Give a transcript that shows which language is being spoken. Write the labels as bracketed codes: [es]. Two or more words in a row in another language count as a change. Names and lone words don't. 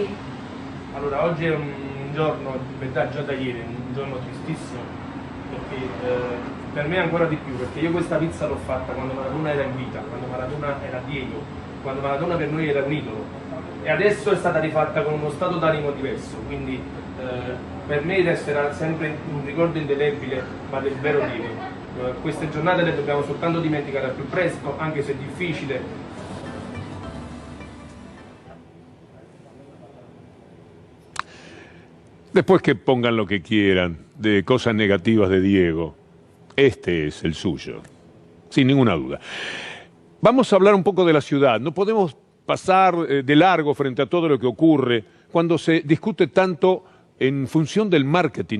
[it] Allora, oggi è un giorno, in verità già da ieri, un giorno tristissimo, perché per me ancora di più, perché io questa pizza l'ho fatta quando Maradona era in vita, quando Maradona era Diego, quando Maradona per noi era un idolo, e adesso è stata rifatta con uno stato d'animo diverso, quindi per me resterà sempre un ricordo indelebile, ma del vero Diego. Queste giornate le dobbiamo soltanto dimenticare al più presto, anche se è difficile. [es] Después que pongan lo que quieran de cosas negativas de Diego, este es el suyo, sin ninguna duda. Vamos a hablar un poco de la ciudad. No podemos pasar de largo frente a todo lo que ocurre cuando se discute tanto en función del marketing.